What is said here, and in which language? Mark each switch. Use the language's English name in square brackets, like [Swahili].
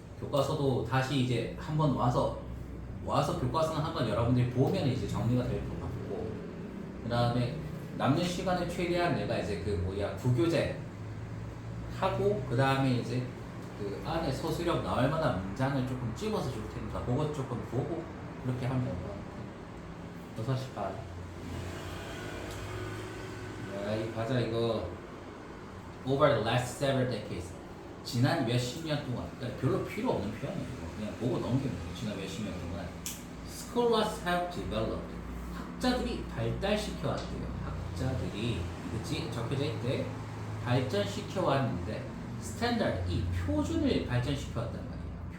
[Korean] 교과서도 다시 이제 한번 와서 교과서는 한번 여러분들이 보면 이제 정리가 될 것 같고, 그 다음에 남는 시간에 최대한 내가 이제 구교재 하고, 그 다음에 이제 그 안에 서술형 나올 만한 문장을 조금 찍어서 줄 테니까 그것 조금 보고 그렇게 하면 될 것 같아. 6시 반. 야, 이 과자 이거 [English] over the last several decades. [Korean] 지난 몇십 년 동안, 그러니까 별로 필요 없는 표현이에요. 그냥 보고 넘기면 돼요. 지난 몇십 년 동안 [English] scholars have developed, [Korean] 학자들이 발달시켜 왔대요. 학자들이, 그치? 적혀져 있대. 발전시켜 왔는데 스탠다드, 이 표준을 발전시켜 왔단 말이에요.